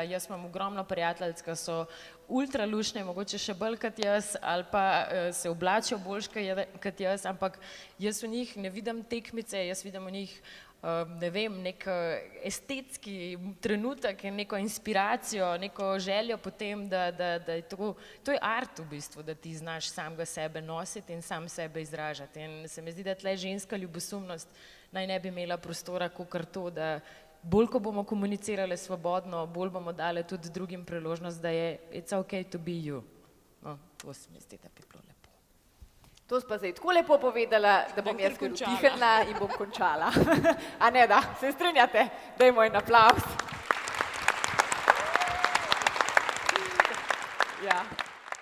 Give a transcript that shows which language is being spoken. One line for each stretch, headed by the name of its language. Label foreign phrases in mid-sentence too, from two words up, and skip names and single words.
Slovenian: Jaz imam ogromno prijateljic, ki so ultra lušne, mogoče še bolj kot jaz, ali pa se oblačijo boljš kot jaz, ampak jaz v njih ne vidim tekmice, jaz vidim v njih, ne vem, nek estetski trenutek in neko inspiracijo, neko željo potem, da je to je art v bistvu, da ti znaš samega sebe nositi in sam sebe izražati. In se mi zdi, da tle ženska ljubosumnost naj ne bi imela prostora kakor to, da bolj, ko bomo komunicirali svobodno, bolj bomo dali tudi drugim priložnost, da je
English: it's okay to be you.
Slovenian: No, to se mi zdi, da bi bilo lepo. To si pa zdaj tako lepo povedala, da bom jaz kar utihnila in bom končala. A ne da, se strinjate? Dajmo en aplavz. Ja.